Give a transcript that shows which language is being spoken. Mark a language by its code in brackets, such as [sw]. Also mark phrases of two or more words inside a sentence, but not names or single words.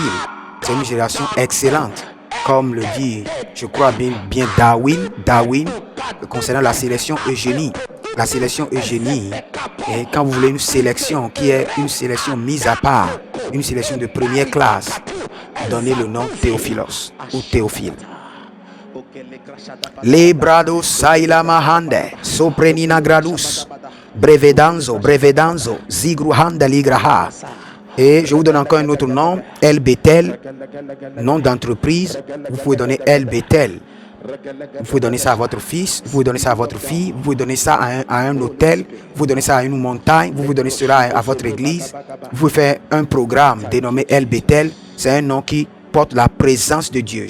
[fr] C'est une génération excellente. Comme le dit, je crois bien Darwin, concernant la sélection eugénie. La sélection eugénie, et quand vous voulez une sélection qui est une sélection mise à part, une sélection de première classe, donnez le nom Théophilos ou Théophile. Les brados saila mahande, soprenina gradus, brevedanzo, zigruhanda ligraha. Et je vous donne encore un autre nom, El Bethel, nom d'entreprise. Vous pouvez donner El Bethel. Vous pouvez donner ça à votre fils, vous pouvez donner ça à votre fille, vous pouvez donner ça à un hôtel, vous pouvez donner ça à une montagne, vous pouvez donner cela à votre église. Vous pouvez faire un programme dénommé El Bethel. C'est un nom qui porte la présence de Dieu.